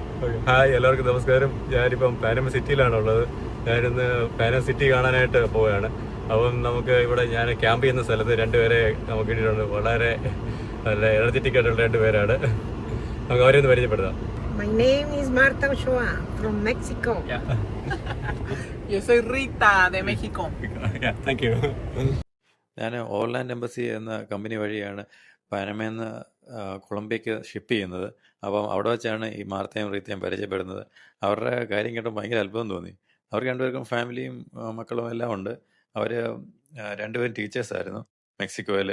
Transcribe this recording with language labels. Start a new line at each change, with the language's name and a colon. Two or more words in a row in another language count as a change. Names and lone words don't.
Malayalam: ഹായ്, എല്ലാവർക്കും നമസ്കാരം. ഞാനിപ്പം പാനമ സിറ്റിയിലാണുള്ളത്. ഞാനിന്ന് പാനമ സിറ്റി കാണാനായിട്ട് പോവുകയാണ്. അപ്പം നമുക്ക് ഇവിടെ ഞാൻ ക്യാമ്പ് ചെയ്യുന്ന സ്ഥലത്ത് രണ്ടുപേരെ നമുക്ക് കിട്ടിയിട്ടുണ്ട്. വളരെ നല്ല എനർജറ്റിക് ആയിട്ടുള്ള രണ്ടുപേരാണ്. നമുക്ക് അവരെ ഒന്ന് പരിചയപ്പെടുത്താം.
English: My name is Marta Ochoa from Mexico.
Spanish: Yo soy Rita de México.
English: thank you.
Malayalam: ഞാൻ ഓർലാൻഡ് എംബസി എന്ന കമ്പനി വഴിയാണ് പാനമയിൽ നിന്ന് കൊളംബിയയ്ക്ക് ഷിപ്പ് ചെയ്യുന്നത്. അപ്പം അവിടെ വെച്ചാണ് ഈ മാർത്തയും റീത്തയും പരിചയപ്പെടുന്നത്. അവരുടെ കാര്യം കേട്ടപ്പോൾ ഭയങ്കര അത്ഭുതം തോന്നി. അവർക്ക് രണ്ടുപേർക്കും ഫാമിലിയും മക്കളും എല്ലാം ഉണ്ട്. അവർ രണ്ടുപേരും ടീച്ചേഴ്സായിരുന്നു മെക്സിക്കോയിൽ.